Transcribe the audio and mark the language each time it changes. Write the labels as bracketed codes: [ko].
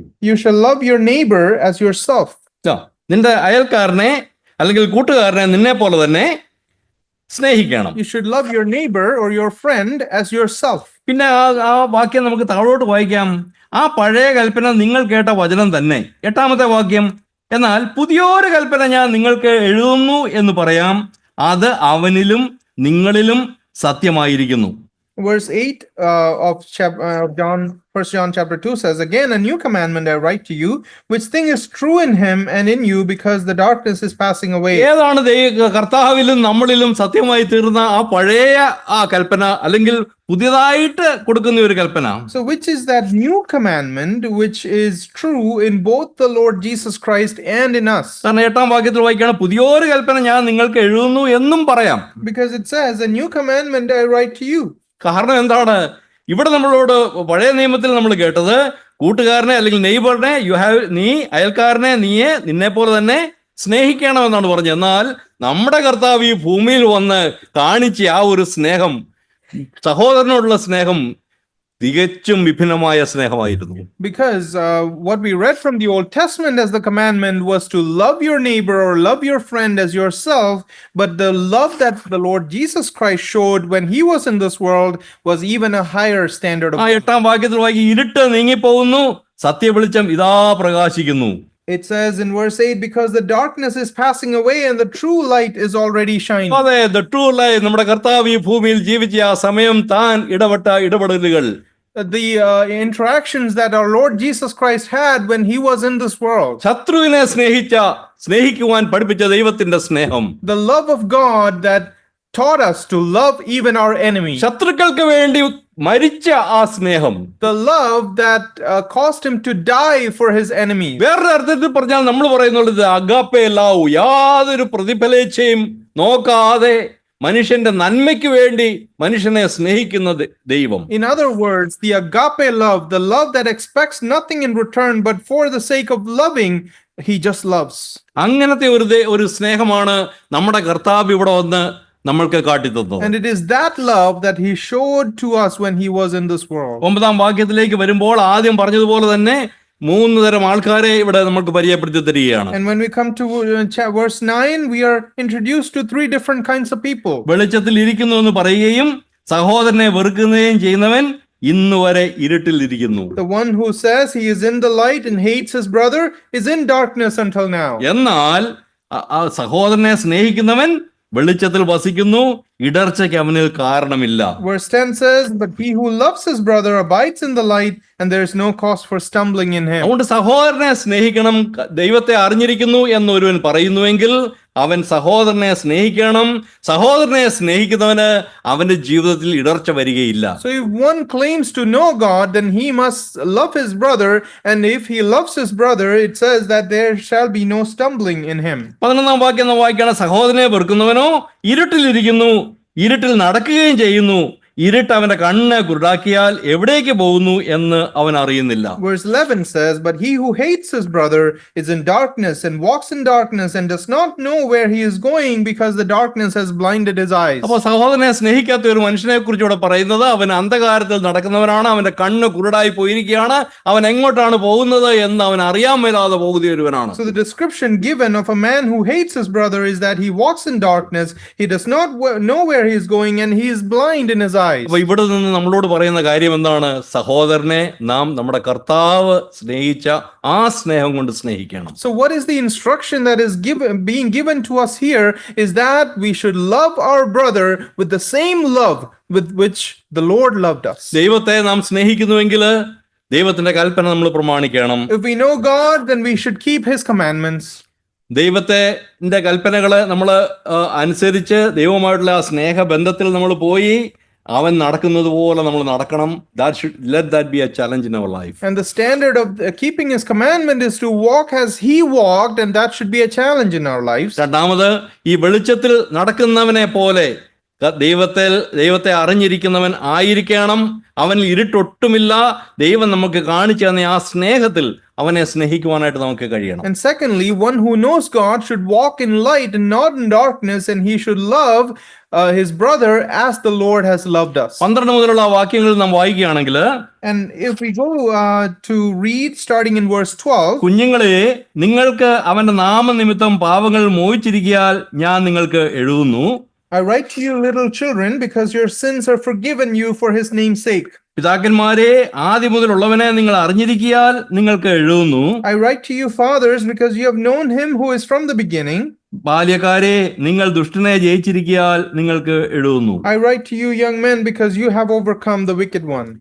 [en] You shall love your neighbor as yourself. [ml] നിന്റെ അയൽക്കാരനെ അല്ലെങ്കിൽ കൂട്ടുകാരനെ നിന്നെ പോലെ തന്നെ സ്നേഹിക്കണം. [en] You should love your neighbor or your friend as yourself. [ml] പിന്നെ ആ വാക്യം നമുക്ക് താഴോട്ട് വായിക്കാം. ആ പഴയ കൽപ്പന നിങ്ങൾ കേട്ട വചനം തന്നെ. 8ാമത്തെ വാക്യം, എന്നാൽ പുതിയൊരു കൽപ്പന ഞാൻ നിങ്ങൾക്ക് എഴുതുന്നു എന്ന് പറയാം, അത് അവനിലും നിങ്ങളിലും സത്യമായിരിക്കുന്നു. [en] Verse 8 of John, 1 John chapter 2 says, again, a new commandment I write to you, which thing is true in him and in you, because the darkness is passing away. [ml] ഏതാണ് കർത്താവിലും നമ്മളിലും സത്യമായി തീർന്ന ആ പഴയ ആ കൽപ്പന, അല്ലെങ്കിൽ പുതിയതായിട്ട് കൊടുക്കുന്ന ഒരു കൽപ്പന? [en] So which is that new commandment which is true in both the Lord Jesus Christ and in us? [ml] കാരണം 8ാം വാക്യത്തിൽ വായിക്കുകയാണ്, പുതിയൊരു കൽപ്പന ഞാൻ നിങ്ങൾക്ക് എഴുതുന്നു എന്നും പറയാം. [en] Because it says, a new commandment I write to you. [ml] കാരണം എന്താണ്? ഇവിടെ നമ്മളോട് പഴയ നിയമത്തിൽ നമ്മൾ കേട്ടത്, കൂട്ടുകാരനെ അല്ലെങ്കിൽ നെയ്ബറിനെ നീ അയൽക്കാരനെ നിന്നെ പോലെ തന്നെ സ്നേഹിക്കണമെന്നാണ് പറഞ്ഞത്. എന്നാൽ നമ്മുടെ കർത്താവ് ഈ ഭൂമിയിൽ വന്ന് കാണിച്ച ആ ഒരു സ്നേഹം, സഹോദരനോടുള്ള സ്നേഹം, തികച്ചും വിഭിന്നമായ സ്നേഹമായിരുന്നു. [en] Because what we read from the Old Testament as the commandment was to love your neighbor or love your friend as yourself, but the love that the Lord Jesus Christ showed when he was in this world was even a higher standard of. [ml] 8ാം വാക്യത്തിൽ വായിക്കും, ഇരുട്ട് നീങ്ങിപ്പോകുന്നു, സത്യവെളിച്ചം ഇതാ പ്രകാശിക്കുന്നു. [en] It says in verse 8, because the darkness is passing away and the true light is already shining. [ml] അതെ, [en] the true light, [ml] നമ്മുടെ കർത്താവ് ഈ ഭൂമിയിൽ ജീവിച്ച ആ സമയം താൻ ഇടപെട്ട ഇടപെടലുകൾ, [en] the interactions that our Lord Jesus Christ had when he was in this world. [ml] ശത്രുവിനെ സ്നേഹിക്കുവാൻ പഠിപ്പിച്ച ദൈവത്തിന്റെ സ്നേഹം, [en] The love of God that taught us to love even our enemies. [ml] ശത്രുക്കൾക്ക് വേണ്ടി മരിച്ച ആ സ്നേഹം, [en] The love that caused him to die for his enemies. [ml] വേറൊരു അർത്ഥത്തിൽ പറഞ്ഞാൽ നമ്മൾ പറയുന്നുള്ളത് അഗാപ്പേ ലവ്, യാതൊരു പ്രതിഫലേച്ഛയും നോക്കാതെ മനുഷ്യന്റെ നന്മയ്ക്ക് വേണ്ടി മനുഷ്യനെ സ്നേഹിക്കുന്ന ദൈവം. [en] In other words, the agape love, the love that expects nothing in return but for the sake of loving, he just loves. [ml] അങ്ങനത്തെ ഒരു സ്നേഹമാണ് നമ്മുടെ കർത്താവ് ഇവിടെ വന്ന് നമ്മൾക്ക് കാട്ടിത്തന്നത്. [en] And it is that love that he showed to us when he was in this world. [ml] 9-ാം വാക്യത്തിലേക്ക് വരുമ്പോൾ ആദ്യം പറഞ്ഞതുപോലെ തന്നെ 3 തരം ആൾക്കാരെ ഇവിടെ നമുക്ക് പരിചയപ്പെടുത്തി തരികയാണ്. [en] And when we come to verse 9, we are introduced to 3 different kinds of people. [ml] വെളിച്ചത്തിൽ ഇരിക്കുന്നു എന്ന് പറയുകയും സഹോദരനെ വെറുക്കുകയും ചെയ്യുന്നവൻ ഇന്നുവരെ ഇരുട്ടിൽ ഇരിക്കുന്നു. [en] The one who says he is in the light and hates his brother is in darkness until now. [ml] എന്നാൽ ആ സഹോദരനെ സ്നേഹിക്കുന്നവൻ വെളിച്ചത്തിൽ വസിക്കുന്നു, ഇടർച്ചയ്ക്ക് അവന് കാരണമില്ല. [en] Verse 10 says, but he who loves his brother abides in the light, and there is no cause for stumbling in him. [ml] അതുകൊണ്ട് സഹോദരനെ സ്നേഹിക്കണം, ദൈവത്തെ അറിഞ്ഞിരിക്കുന്നു എന്നൊരുവൻ പറയുന്നുവെങ്കിൽ അവൻ സഹോദരനെ സ്നേഹിക്കണം. സഹോദരനെ സ്നേഹിക്കുന്നവന് അവന്റെ ജീവിതത്തിൽ ഇടർച്ച വരികയില്ല. [en] So if one claims to know God, then he must love his brother, and if he loves his brother, it says that there shall be no stumbling in him. [ml] 11-ാം വാക്യം വായിക്കുകയാണ്, സഹോദരനെ വെറുക്കുന്നവനോ ഇരുട്ടിലിരിക്കുന്നു, ഇരുട്ടിൽ നടക്കുകയും ചെയ്യുന്നു, ഇരുട്ട് അവന്റെ കണ്ണ് കുരുടാക്കിയാൽ എവിടേക്ക് പോകുന്നു എന്ന് അവൻ അറിയുന്നില്ല. [en] Verse 11 says, but he who hates his brother is in darkness and walks in darkness and does not know where he is going because the darkness has blinded his eyes. [ml] അപ്പോൾ സഹോദരനെ സ്നേഹിക്കാത്ത ഒരു മനുഷ്യനെ കുറിച്ച് ഇവിടെ പറയുന്നത് അവൻ അന്ധകാരത്തിൽ നടക്കുന്നവനാണ്, അവന്റെ കണ്ണ് കുരുടായി പോയിരിക്കുകയാണ്, അവൻ എങ്ങോട്ടാണ് പോകുന്നത് എന്ന് അവൻ അറിയാൻ മേലാതെ പോകുന്ന ഒരുവനാണ്. [en] So the description given of a man who hates his brother is that he walks in darkness, he does not know where he is going, and he is blind in his eyes. [ml] അപ്പൊ ഇവിടെ നിന്ന് നമ്മളോട് പറയുന്ന കാര്യം എന്താണ്? സഹോദരനെ നാം നമ്മുടെ കർത്താവ് സ്നേഹിച്ച ആ സ്നേഹം കൊണ്ട് സ്നേഹിക്കണം. [en] So what is the instruction that is being given to us here is that we should love our brother with the same love with which the Lord loved us. [ml] ദൈവത്തെ നാം സ്നേഹിക്കുന്നുവെങ്കിൽ ദൈവത്തിന്റെ കൽപ്പന നമ്മൾ പ്രമാണിക്കണം. [en] If we know God, then we should keep his commandments. [ml] ദൈവത്തിന്റെ കൽപ്പനകള് നമ്മൾ അനുസരിച്ച് ദൈവവുമായിട്ടുള്ള ആ സ്നേഹബന്ധത്തിൽ നമ്മൾ പോയി അവൻ നടക്കുന്നത് പോലെ നമ്മൾ നടക്കണം. [en] Let that be a challenge in our life. And the standard of keeping his commandment is to walk as he walked, and that should be a challenge in our lives. [ml] രണ്ടാമത്, ഈ വെളിച്ചത്തിൽ നടക്കുന്നവനെ പോലെ ദൈവത്തെ അറിഞ്ഞിരിക്കുന്നവൻ ആയിരിക്കണം. അവനിൽ ഇരുട്ടൊട്ടുമില്ല. ദൈവം നമുക്ക് കാണിച്ചു തന്ന ആ സ്നേഹത്തിൽ അവനെ സ്നേഹിക്കുവാനായിട്ട് നമുക്ക് കഴിയണം. [en] And secondly, one who knows God should walk in light and not in darkness, and he should love his brother as the Lord has loved us. [ml] 12 മുതലുള്ള വാക്യങ്ങൾ നാം വായിക്കുകയാണെങ്കിൽ, [en] And if we go to read starting in verse 12, [ml] കുഞ്ഞുങ്ങളെ, നിങ്ങൾക്ക് അവന്റെ നാമനിമിത്തം പാപങ്ങൾ മോചിച്ചിരിക്കയാൽ ഞാൻ നിങ്ങൾക്ക് എഴുതുന്നു. [en] I write to you, little children, because your sins are forgiven you for his name's sake. [ml] പിതാക്കന്മാരെ, ആദ്യം മുതലുള്ളവനെ നിങ്ങൾ അറിഞ്ഞിരിക്കയാൽ നിങ്ങൾക്ക് എഴുതുന്നു. [en] I write to you, fathers, because you have known him who is from the beginning. [ml] ബാല്യക്കാരെ, നിങ്ങൾ ദുഷ്ടനെ ജയിച്ചിരിക്കയാൽ നിങ്ങൾക്ക് എഴുതുന്നു. [en] I write to you, young men, because you have overcome the wicked one.